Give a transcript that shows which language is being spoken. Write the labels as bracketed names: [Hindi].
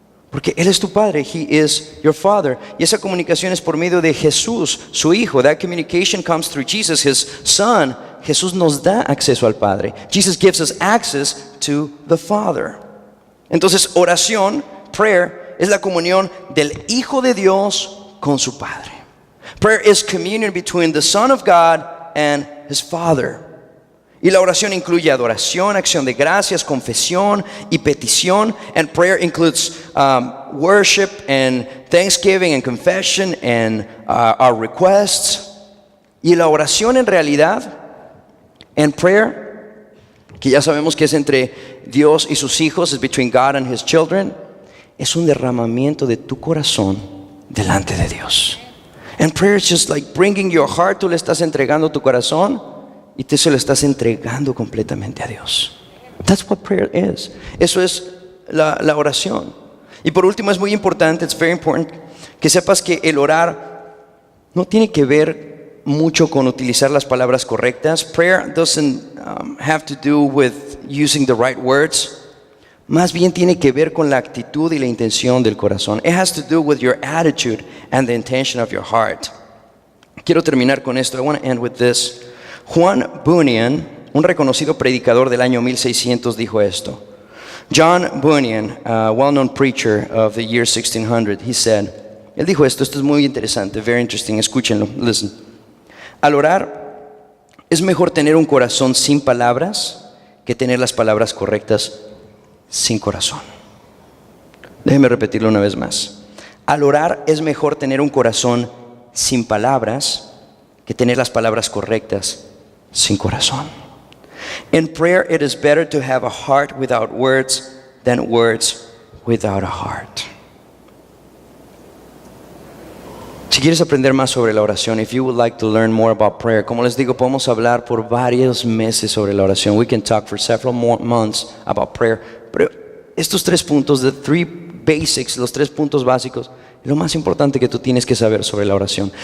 [Spanish] Porque Él es tu Padre. [English] He is your Father. [Spanish] Y esa comunicación es por medio de Jesús, su Hijo. [English] That communication comes through Jesus, His Son. [Spanish] Jesús nos da acceso al Padre. [English] Jesus gives us access to the Father. [Spanish] Entonces, oración, prayer, es la comunión del Hijo de Dios con su Padre. [English] Prayer is communion between the Son of God and His Father. [Spanish] Y la oración incluye adoración, acción de gracias, confesión y petición. [English] And prayer includes worship and thanksgiving and confession and our requests. [Spanish] Y la oración en realidad, [English] and prayer, [Spanish] que ya sabemos que es entre Dios y sus hijos, es [English] between God and His children, [Spanish] es un derramamiento de tu corazón delante de Dios. [English] And prayer is just like bringing your heart. [Spanish] Tú le estás entregando tu corazón y tú se lo estás entregando completamente a Dios. [English] That's what prayer is. [Spanish] Eso es la oración. Y por último, es muy importante, [English] it's very important, [Spanish] que sepas que el orar no tiene que ver mucho con utilizar las palabras correctas. [English] Prayer doesn't have to do with using the right words. [Spanish] Más bien tiene que ver con la actitud y la intención del corazón. [English] It has to do with your attitude and the intention of your heart. [Spanish] Quiero terminar con esto. [English] I want to end with this. [Spanish] Juan Bunyan, un reconocido predicador del año 1600, dijo esto. [English] John Bunyan, a well-known preacher of the year 1600, he said, [Spanish] él dijo esto es muy interesante, [English] very interesting, [Spanish] escúchenlo, [English] listen. [Spanish] Al orar, es mejor tener un corazón sin palabras que tener las palabras correctas sin corazón. Déjeme repetirlo una vez más. Al orar es mejor tener un corazón sin palabras que tener las palabras correctas sin corazón. [English] In prayer, it is better to have a heart without words than words without a heart. [Spanish] Si quieres aprender más sobre la oración, [English] if you would like to learn more about prayer, [Spanish] como les digo, podemos hablar por varios meses sobre la oración. [English] We can talk for several more months about prayer. [Spanish] Pero estos 3 puntos, [English] the 3 basics, [Spanish] los 3 puntos básicos, es lo más importante que tú tienes que saber sobre la oración.